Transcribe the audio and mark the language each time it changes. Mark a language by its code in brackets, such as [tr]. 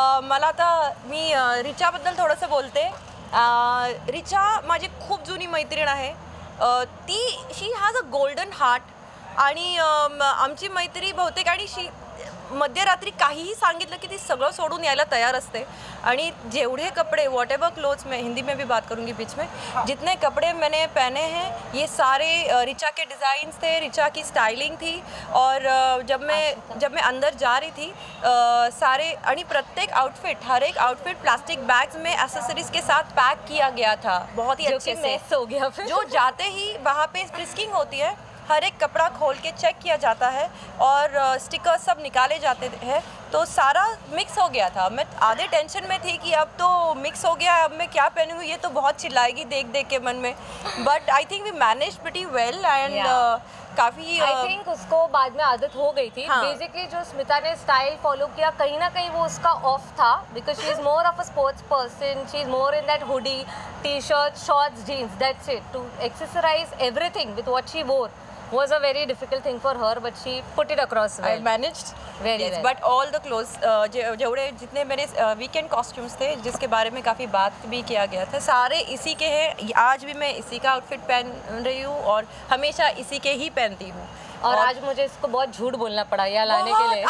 [mr] मला आता मी रिचाबद्दल थोडंसं बोलते। रिचा माझी खूप जुनी मैत्रीण आहे, ती [en] she has a golden heart, [mr] आणि आमची मैत्री बहुतेक, आणि शी मध्यरात्री काहीही सांगितलं की ती सगळं सोडून यायला तयार असते। आणि जेवढे कपडे, [en] whatever clothes, [hi] मैं हिंदी में भी बात करूँगी बीच में, जितने कपड़े मैंने पहने हैं ये सारे रिचा के डिज़ाइंस थे, रिचा की स्टाइलिंग थी। और जब मैं अंदर जा रही थी सारे, [mr] आणि प्रत्येक आउटफिट, [hi] हर एक आउटफिट प्लास्टिक बैग्स में एक्सेसरीज के साथ पैक किया गया था, बहुत ही अच्छे से। हो गया फिर जो जाते ही वहाँ पे फ्रिस्किंग होती है, हर एक कपड़ा खोल के चेक किया जाता है और स्टिकर्स सब निकाले जाते हैं, तो सारा मिक्स हो गया था। मैं आधे टेंशन में थी कि अब तो मिक्स हो गया, अब मैं क्या पहनूँगी, ये तो बहुत चिल्लाएगी देख देख के मन में, [en] but I think we manage pretty well [hi] and काफ़ी आई थिंक उसको बाद में आदत हो गई थी। बेसिकली जो स्मिता ने स्टाइल फॉलो किया, कहीं ना कहीं वो उसका ऑफ था, [en] Because she is more of a sports person, she is more in that hoodie, T shirt, shorts, jeans, that's it. To accessorise everything with what she wore was a very difficult thing for her, but she put it across well. I managed very well. But all the clothes, [hi] जेवड़े जितने मेरे weekend costumes थे, जिसके बारे में काफ़ी बात भी किया गया था, सारे इसी के हैं। आज भी मैं इसी का आउटफिट पहन रही हूँ और हमेशा इसी के ही पहनती हूँ। और आज मुझे इसको बहुत झूठ बोलना पड़ा यहाँ लाने के लिए।